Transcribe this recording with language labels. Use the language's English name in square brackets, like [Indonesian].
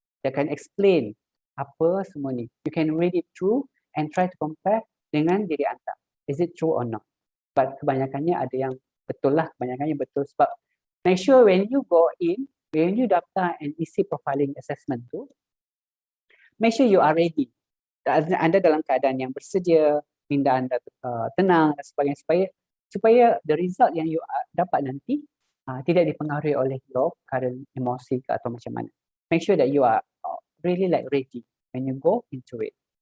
[Malay] Dia akan explain apa semua ni. [English] You can read it through and try to compare [Malay] dengan diri anda. [English] Is it true or not? [Malay] But kebanyakannya ada yang betul lah. Kebanyakannya betul sebab [English] make sure when you go in, when you daftar and isi profiling assessment tu, make sure you are ready. [Malay] Anda dalam keadaan yang bersedia, minda anda tenang dan sebagainya supaya [English] the result [Malay] yang you dapat nanti tidak dipengaruhi oleh your current emosi atau macam mana. [English] Make sure that you are really ready when you go into it.